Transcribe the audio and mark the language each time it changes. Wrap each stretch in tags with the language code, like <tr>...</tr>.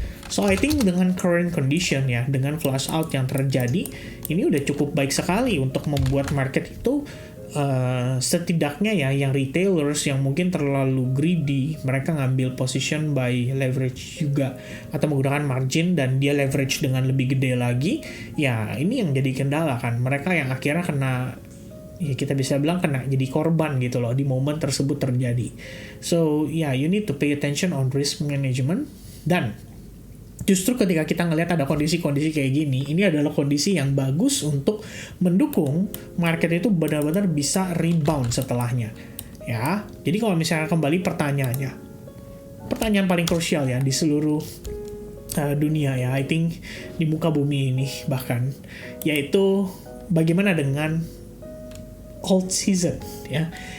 <en>So I think</en> <id>dengan current condition ya, dengan flush out yang terjadi, ini udah cukup baik sekali untuk membuat market itu setidaknya ya yang retailers yang mungkin terlalu greedy, mereka ngambil position by leverage juga atau menggunakan margin dan dia leverage dengan lebih gede lagi, ya ini yang jadi kendala kan, mereka yang akhirnya kena, ya kita bisa bilang kena jadi korban gitu loh di momen tersebut terjadi.</id> <en>So yeah, you need to pay attention on risk management.</en> <id>Dan justru ketika kita ngelihat ada kondisi-kondisi kayak gini, ini adalah kondisi yang bagus untuk mendukung market itu benar-benar bisa rebound setelahnya. Ya, jadi kalau misalnya kembali pertanyaannya, pertanyaan paling krusial ya di seluruh dunia ya, I think di muka bumi ini bahkan, yaitu bagaimana dengan alt season ya.</id>